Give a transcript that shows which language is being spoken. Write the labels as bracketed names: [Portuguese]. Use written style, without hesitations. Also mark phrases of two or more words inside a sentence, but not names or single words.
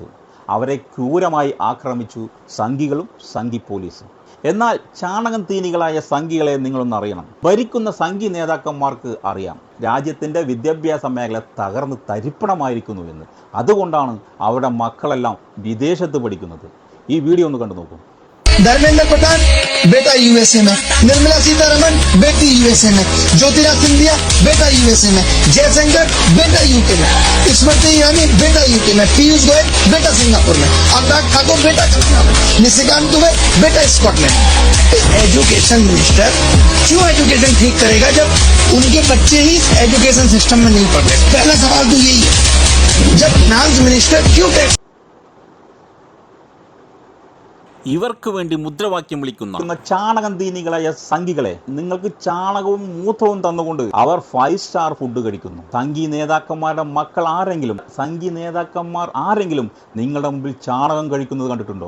[Malayalam] അവരെ ക്രൂരമായി ആക്രമിച്ചു സംഘികളും സംഘി പോലീസും. എന്നാൽ ചാണകം തീനികളായ സംഘികളെ നിങ്ങളൊന്നറിയണം. ഭരിക്കുന്ന സംഘി നേതാക്കന്മാർക്ക് അറിയാം രാജ്യത്തിൻ്റെ വിദ്യാഭ്യാസ മേഖല തകർന്ന് തരിപ്പണമായിരിക്കുന്നു എന്ന്. അതുകൊണ്ടാണ് അവരുടെ മക്കളെല്ലാം വിദേശത്ത് പഠിക്കുന്നത്. ഈ വീഡിയോ ഒന്ന് കണ്ടു നോക്കൂ. [Hindi] धर्मेंद्र प्रधान बेटा यूएसए में, निर्मला सीतारमण बेटी यूएसए में, ज्योतिरादित्य सिंधिया बेटा यूएसए में, जयशंकर बेटा यूके में, स्मृति ईरानी बेटा यूके में, पीयूष गोयल बेटा सिंगापुर में, अनुराग ठाकुर बेटा कनाडा में, निशिकांत दुबे बेटा स्कॉटलैंड। [English] education minister [Hindi] क्यों एजुकेशन ठीक करेगा जब उनके बच्चे ही [English] education system [Hindi] में नहीं पढ़ रहे? पहला सवाल तो यही है। जब [English] finance minister [Hindi] क्यों टैक्स [Malayalam] ഇവർക്ക് വേണ്ടി മുദ്രാവാക്യം വിളിക്കുന്ന ചാണകം തീനികളായ സംഘികളെ, നിങ്ങൾക്ക് ചാണകവും മൂത്രവും തന്നുകൊണ്ട് അവർ [English] 5 star food [Malayalam] കഴിക്കുന്നു. സംഘി നേതാക്കന്മാരുടെ മക്കൾ ആരെങ്കിലും, സംഘി നേതാക്കന്മാർ ആരെങ്കിലും നിങ്ങളുടെ മുമ്പിൽ ചാണകം കഴിക്കുന്നത് കണ്ടിട്ടുണ്ടോ?